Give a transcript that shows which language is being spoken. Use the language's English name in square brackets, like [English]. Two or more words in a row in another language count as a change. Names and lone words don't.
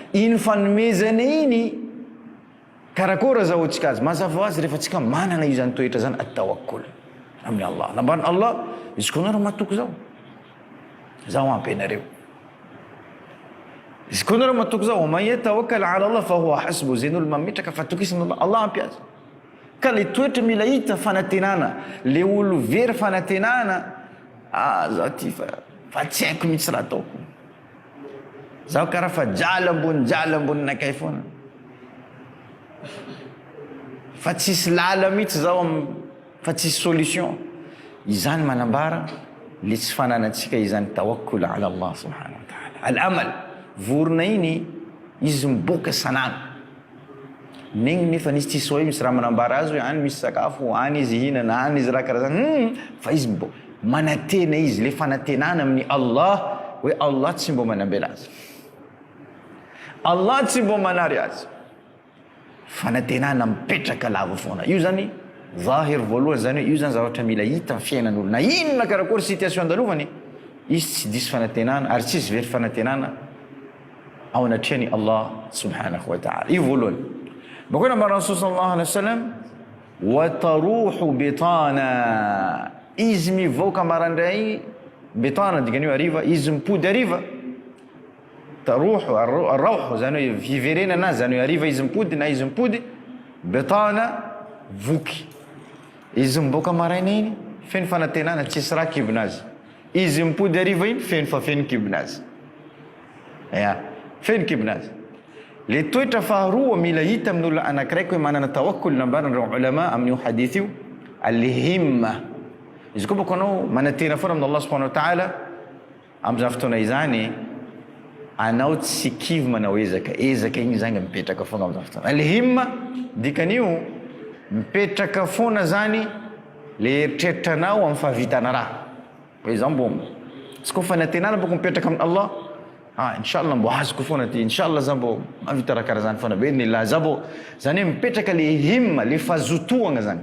[Malagasy] Iny fanomezana iny karakory azahoantsika azy. Mazava ho azy rehefa tsika manana io zany toetra zany at-tawakkul amin'ny Allah. Nambarany Allah, izy koa nareo matoky zao, zaho ampy anareo. Izy koa nareo matoky zao, [Arabic] من يتوكل على الله فهو حسبه, [Malagasy] zay n'olo mametraka fatokisana Allah, Allah ampy azy. Ka le toetra mila hita fanantenana, le olo very fanantenana, zaho ty fa tsy haiko mihitsy raha ataoko. Zaho karaha fa jala ambony nakay foana. Fa tsisy lala mihitsy zaho fa tsisy solution. Izany manambara le tsy fananantsika izany [Arabic] توكل على الله سبحانه وتعالى. [Malagasy] Al-amal, vorona iny izy miboaka sanana. Negny nefa nisy tsisy hoe misy raha manambara azy hoe any misy sakafo, any izy hinana, any izy raha karaha zany. Fa izy miboaka manantena izy, le fanantenana amin'ny Allah hoe Allah tsy mbo manambela azy, Allah tsy mbo manary azy. Fanantenana mipetraka lava foana. Io zany zahir voalohany zany hoe io zany zavatra mila hita amin'ny fiainan'olo. Na inona karakory situation andalovany, izy tsy diso fanantenana ary tsisy very fanantenana ao anatrehany [Arabic] الله سبحانه وتعالى. [Malagasy] Io voalohany. Bakeo nambarana [Arabic] رسول صلى الله عليه وسلم, وتروح بطانا, [Malagasy] izy mivoaka marandray, bitana dikan'io hariva, izy mipody hariva. [Arabic] تروح الرواح [Malagasy] zany hoe fiverenana zany hoe hariva izy mipody na izy mipody. Bitana voky, izy miboaka maraina iny feno fanantenana tsisy raha kibinazy, izy mipody hariva iny feno kibinazy. Feno kibinazy. Le toetra faharoa mila hita amin'olo anakiraiky hoe manana tawakkul, nambaran'ireo ulama amin'io hadith io, al-himma. Izy koa bako anao manantena foana amin'ny [Arabic] الله سبحانه وتعالى, [Malagasy] amin'izany fotoana izany anao tsy kivy manao ezaka iny zany mipetraka foana amin'izany fotoana. Al-himma dikan'io mipetraka foana zany le eritreritranao amin'ny fahavitana raha. Hoe zao mbo tsy koa fanantenana bako mipetraka amin'ny Allah, inshallah mbo azoko foana ty, inshallah za mbo mavita raha karaha zany foana be nila za mbo, zany hoe mipetraka le himma, le fazotoagna zany.